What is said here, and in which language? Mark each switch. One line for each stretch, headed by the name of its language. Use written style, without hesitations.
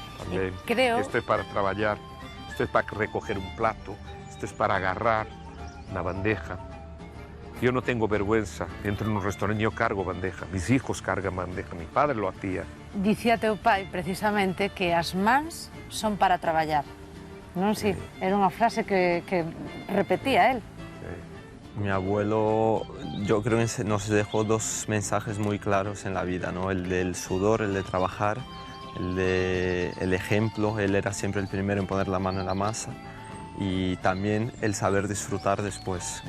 Spanish: También. Creo... Esto es para trabajar, esto es para recoger un plato, esto es para agarrar una bandeja. Yo no tengo vergüenza, entro en un restaurante, yo cargo bandeja, mis hijos cargan bandeja, mi padre lo hacía.
Galician: Dicía teu pai, precisamente, que as mans son para traballar. Non, sí, era unha frase que repetía él.
Spanish: Mi abuelo, yo creo que nos dejó dos mensajes muy claros en la vida, ¿no? El del sudor, el de trabajar, el ejemplo, él era siempre el primero en poner la mano en la masa, y también el saber disfrutar después.